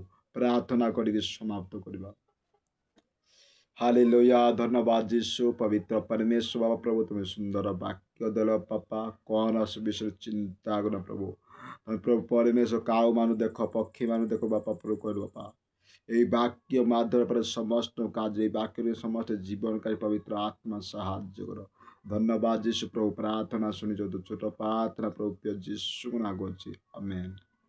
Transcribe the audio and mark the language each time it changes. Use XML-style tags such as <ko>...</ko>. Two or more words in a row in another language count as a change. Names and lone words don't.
<or>ପ୍ରାର୍ଥନା କରିକି ସମାପ୍ତ କରିବା। ହାଲେଲୁୟା। ଧନ୍ୟବାଦ ଯୀଶୁ। ପବିତ୍ର ପରମେଶ୍ୱର ବାବା ପ୍ରଭୁ, ତୁମେ ସୁନ୍ଦର ବାକ୍ୟ ଦେଲ ବାପା। କୌଣସି ବିଷୟରେ ଚିନ୍ତା କର ପ୍ରଭୁ। ପ୍ରଭୁ ପରମେଶ୍ୱର କାଉମାନଙ୍କୁ ଦେଖ, ପକ୍ଷୀମାନଙ୍କୁ ଦେଖ ବାପା ପ୍ରଭୁ କହିଲ ବାପା।</or> <bn>এই বাক্য মাধ্যমে পরে সমস্ত কাজ, এই বাক্যের সমস্ত জীবনকারী পবিত্র আত্মা সাহায্য করো। ধন্যবাদ যীশু প্রভু। প্রার্থনা শুনি, যত ছোট প্রার্থনা প্রভু যিশু নাম করছি, আমেন।</bn>